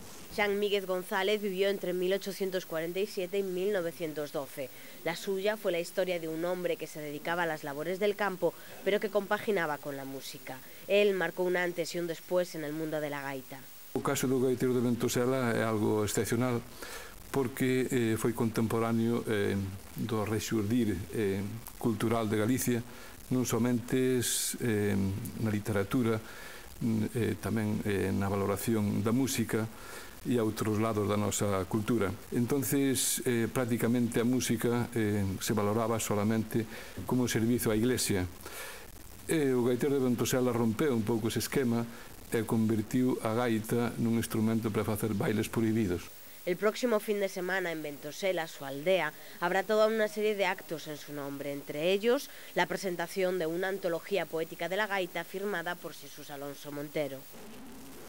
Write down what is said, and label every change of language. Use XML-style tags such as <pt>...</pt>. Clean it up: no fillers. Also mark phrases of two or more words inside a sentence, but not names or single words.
<es>Jean Míguez González vivió entre 1847 y 1912. La suya fue la historia de un hombre que se dedicaba a las labores del campo, pero que compaginaba con la música. Él marcó un antes y un después en el mundo de la gaita.</es> <gl>O caso do gaiteiro de Ventosela é algo excepcional porque foi contemporáneo do rexurdir cultural de Galicia, non somente na literatura, tamén na valoración da música e a outros lados da nosa cultura. Entonces, prácticamente a música</gl> <es>se valoraba solamente</es> <gl>como servizo á Iglesia. E o gaiteiro de Ventosela rompeu un pouco ese esquema e convertiu a gaita nun instrumento para facer bailes prohibidos.</gl> <es>El próximo fin de semana en Ventosela, su aldea, habrá toda una serie de actos en su nombre, entre ellos la presentación de una antología poética de la gaita firmada por Jesús Alonso Montero.</es>